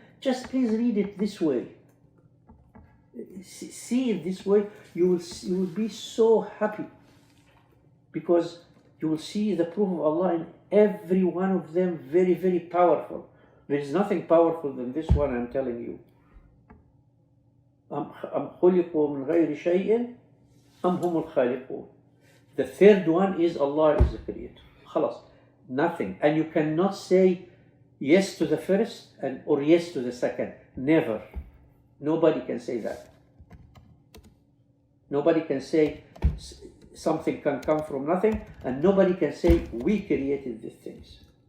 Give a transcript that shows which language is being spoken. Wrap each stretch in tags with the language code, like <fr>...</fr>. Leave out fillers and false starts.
<en>Just please read it this way. See it this way, you will be so happy, because you will see the proof of Allah in every one of them, very, very powerful. There is nothing powerful than this one, I'm telling you.</en> <ar>أم خلقوا من غير شيء أم هم الخالقون.</ar> <en>The third one is Allah is the creator. خلاص, nothing. And you cannot say yes to the first or yes to the second. Never. Nobody can say that. Nobody can say something can come from nothing, and nobody can say we created these things.</en>